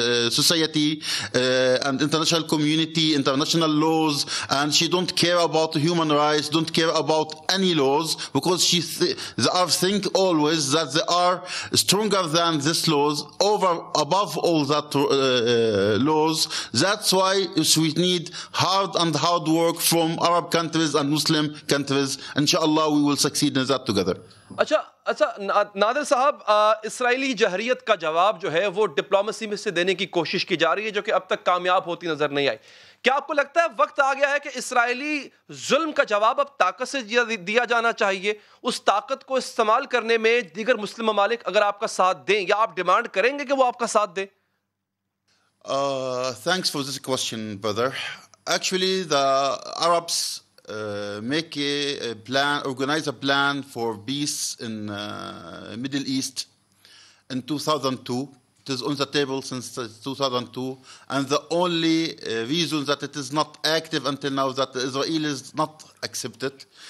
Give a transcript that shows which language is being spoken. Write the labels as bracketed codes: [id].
[en] society and international community, international laws, and she don't care about human rights, don't care about any laws, because they are think always that they are stronger than these laws, above all that laws. That's why we need hard work from Arab countries and Muslim countries. Inshallah, we will succeed in that together. [ur] اچھا نادر صاحب، اسرائیلی جہریت کا جواب جو ہے وہ diplomacy میں سے دینے کی کوشش کی جا رہی ہے، جو کہ اب تک کامیاب ہوتی نظر نہیں آئی. کیا آپ کو لگتا ہے وقت آ گیا ہے کہ اسرائیلی ظلم کا جواب اب طاقت سے دیا جانا چاہیے؟ اس طاقت کو استعمال کرنے میں دیگر مسلم ممالک اگر آپ کا ساتھ دیں، یا آپ ڈیمانڈ کریں گے کہ وہ آپ کا ساتھ دیں؟ [en] Thanks for this question, brother. Actually, the Arabs make a plan, organize a plan for peace in Middle East in 2002. It is on the table since 2002, and the only reason that it is not active until now, that the Israelis not accept it.